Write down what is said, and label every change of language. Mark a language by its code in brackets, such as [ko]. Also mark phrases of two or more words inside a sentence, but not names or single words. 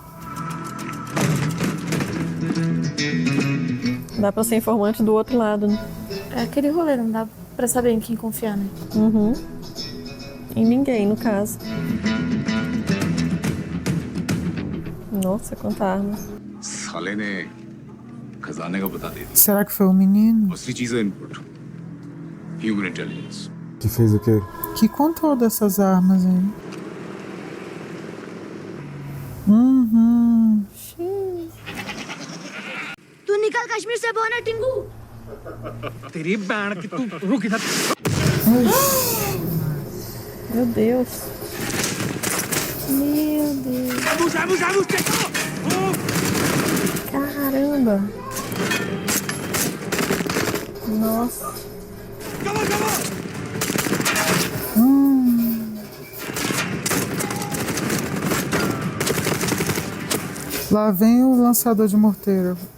[pt] Dá pra ser informante do outro lado, né? É aquele rolê, não dá pra saber em quem confiar, né? Uhum. Em ninguém, no caso. Nossa, quanta arma. [hi] साले ने खजाने का बता दिया। [pt] Será que foi o menino? [hi] असली चीज है इनपुट, [en] human intelligence. [pt] Que fez o quê? Que contou dessas armas aí? Uhum. [hi] तू निकल कश्मीर से बोना टिंगू। तेरी बैंड की तू रुक इधर। [pt] Meu Deus. Meu Deus. Caramba. Nossa. Lá vem o lançador de morteiro.